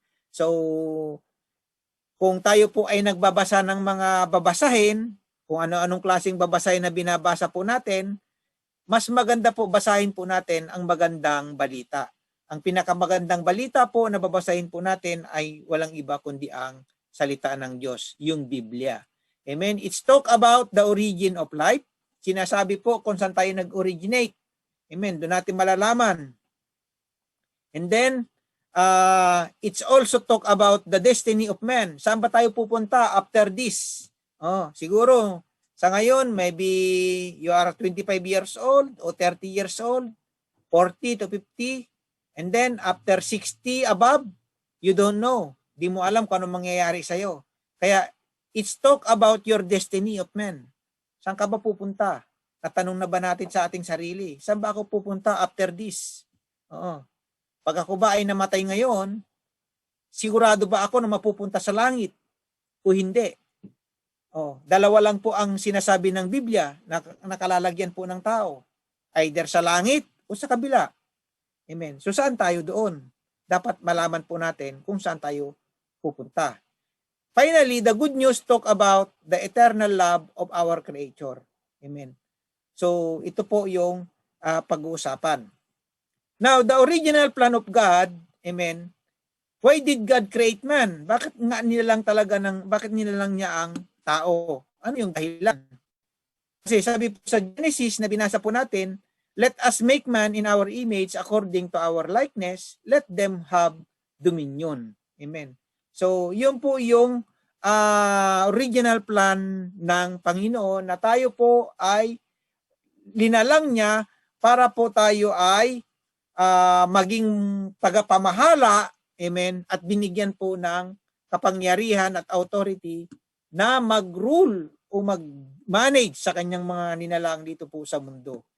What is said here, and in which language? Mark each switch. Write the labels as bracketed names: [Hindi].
[Filipino] So, kung tayo po ay nagbabasa ng mga babasahin, kung ano-anong klaseng babasahin na binabasa po natin, mas maganda po basahin po natin ang magandang balita. Ang pinakamagandang balita po na babasahin po natin ay walang iba kundi ang salita ng Diyos, yung Biblia. Amen. [English] It's talk about the origin of life. [Filipino] Sinasabi po kung saan tayo nag-originate. Amen. Doon natin malalaman. [English] And then, it's also talk about the destiny of man. [Filipino] Saan ba tayo pupunta [English] after this? [Filipino] Siguro, sa ngayon, [English] maybe you are 25 years old o 30 years old, 40 to 50. And then, after 60 above, you don't know. [Filipino] Di mo alam kung anong mangyayari sa'yo. [English] Kaya, it's talk about your destiny of man. [Filipino] Saan ka ba pupunta? Natanong na ba natin sa ating sarili? Saan ba ako pupunta after this? Pag ako ba ay namatay ngayon, sigurado ba ako na mapupunta sa langit? O hindi? Dalawa lang po ang sinasabi ng Biblia na nakalalagyan po ng tao. Either sa langit o sa kabila. Amen. So saan tayo doon? Dapat malaman po natin kung saan tayo pupunta. [English] Finally, the good news talk about the eternal love of our Creator. Amen. [Filipino] So, ito po yung pag-uusapan. [English] Now, the original plan of God, amen, why did God create man? [Filipino] Bakit nilalang niya ang tao? Ano yung dahilan? Kasi sabi po sa Genesis na binasa po natin, [English] let us make man in our image according to our likeness, let them have dominion. [Filipino] Amen. So, yun po yung original plan ng Panginoon na tayo po ay linalang niya para po tayo ay maging tagapamahala, amen, at binigyan po ng kapangyarihan at authority na mag-rule o mag-manage sa kanyang mga ninalang dito po sa mundo.